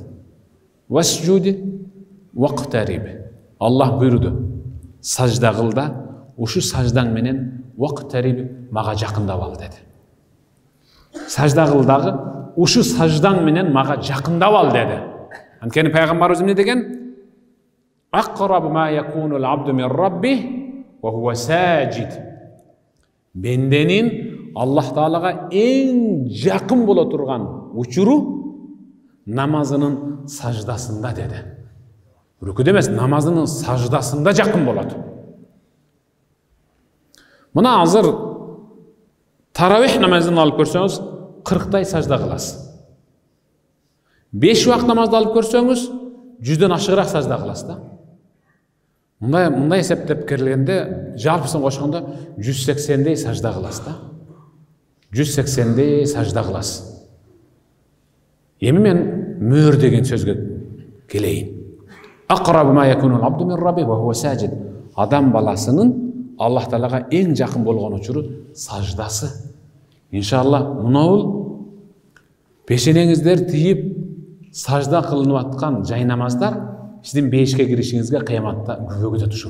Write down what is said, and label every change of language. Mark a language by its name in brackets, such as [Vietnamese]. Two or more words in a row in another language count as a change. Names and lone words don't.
[Arabic] واسجد واقترب. [Kyrgyz] Аллах буйруду. Сажда кыл да, ушу саждаң менен вақтариби мага жакындап ал dedi. Сажда кыл дагы ушу саждаң менен мага жакындап ал dedi. Анткени пайгамбарыбыз эмне деген? [Arabic] أقرب ما يكون العبد من ربه وهو ساجد. [Kyrgyz] Бенденин Аллах Таалага эң жакын боло турган учуру намазынын саждасында dedi. Рүкүдө эмес, намазынын саждасында жакын болот. Мына азыр таравих намазын алып көрсөңүз 40тай сажда кыласыз. 5 убакыт намазды алып көрсөңүз 100дөн ашыгыраак сажда кыласыз да. Мындай эсептеп келгенде жалпысын кошкондо 180дей сажда кыласыз да. 180дей сажда кыласыз. Эми мен мөр деген сөзгө келейин. [Arabic] أقرب ما يكون العبد من ربه وهو ساجد. [Kyrgyz] Адам баласынын Аллах Таалага эң жакын болгон учуру саждасы. Иншалла, мынау пешенеңиздер тиіп сажда кылынып аткан жай намаздар сиздин бейишке киришиңизге кыяматта күбөгүдө тушул.